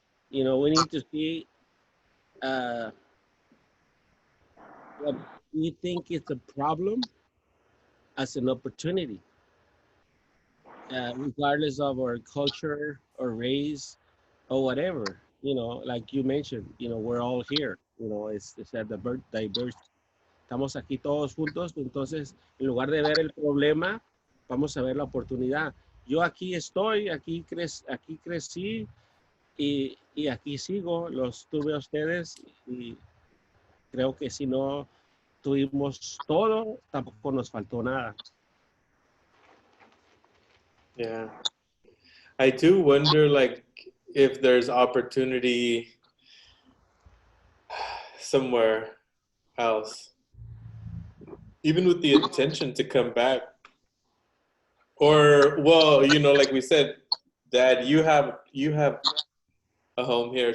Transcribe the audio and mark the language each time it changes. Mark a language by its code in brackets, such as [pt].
[en] You know, we need to see uh, what we think is a problem as an opportunity, regardless of our culture or race or whatever. You know, like you mentioned, we're all here. It's a diverse. [es] Estamos aquí todos juntos, entonces en lugar de ver el problema, vamos a ver la oportunidad. Yo aquí estoy, aquí crecí y aquí sigo, los tuve a ustedes y creo que si no tuvimos todo, tampoco nos faltó nada. [en] Yeah. I do wonder, like, if there's opportunity somewhere else, even with the intention to come back. Or, well, like we said, Dad, you have a home here.